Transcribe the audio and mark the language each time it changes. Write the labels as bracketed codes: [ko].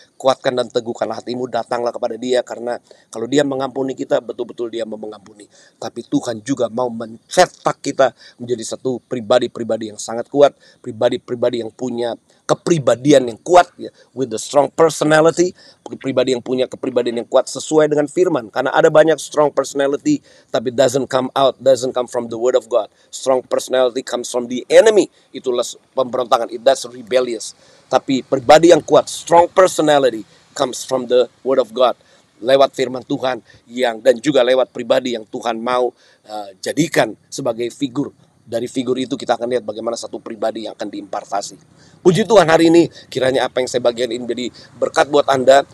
[id] Kuatkan dan teguhkanlah hatimu, datanglah kepada Dia, karena kalau Dia mengampuni kita, betul-betul Dia mau mengampuni. Tapi Tuhan juga mau mencetak kita menjadi satu pribadi-pribadi yang sangat kuat, pribadi-pribadi yang punya kepribadian yang kuat, ya, [en] with the strong personality, [id] pribadi yang punya kepribadian yang kuat sesuai dengan firman. Karena ada banyak [en] strong personality tapi doesn't come from the word of God. Strong personality comes from the enemy. [id] Itulah pemberontakan, [en] that's rebellious. [id] Tapi pribadi yang kuat, [en] strong personality, comes from the word of God, [id] lewat firman Tuhan dan juga lewat pribadi yang Tuhan mau jadikan sebagai figur. Dari figur itu kita akan lihat bagaimana satu pribadi yang akan diimpartasi. Puji Tuhan, hari ini kiranya apa yang saya bagikan ini menjadi berkat buat Anda.